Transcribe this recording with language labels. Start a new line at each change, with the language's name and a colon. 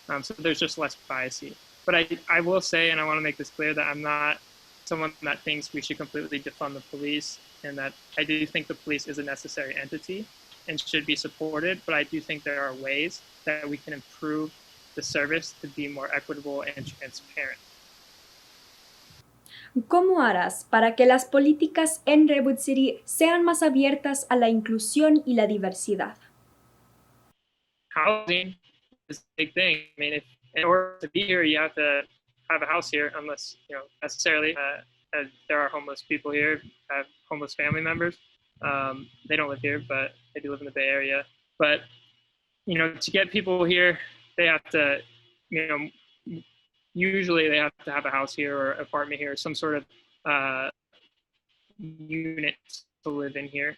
English: So there's just less biasy. But I will say, and I want to make this clear, that I'm not someone that thinks we should completely defund the police, and that I do think the police is a necessary entity and should be supported. But I do think there are ways that we can improve the service to be more equitable and transparent.
Spanish: ¿Cómo harás para que las políticas en Redwood City sean más abiertas a la inclusión y la diversidad?
English: Housing is a big thing. I mean, in order to be here, you have to have a house here, unless, you know, necessarily there are homeless people here, have homeless family members. They don't live here, but they do live in the Bay Area. But, you know, to get people here, they have to, you know, usually they have to have a house here or apartment here, some sort of unit to live in here.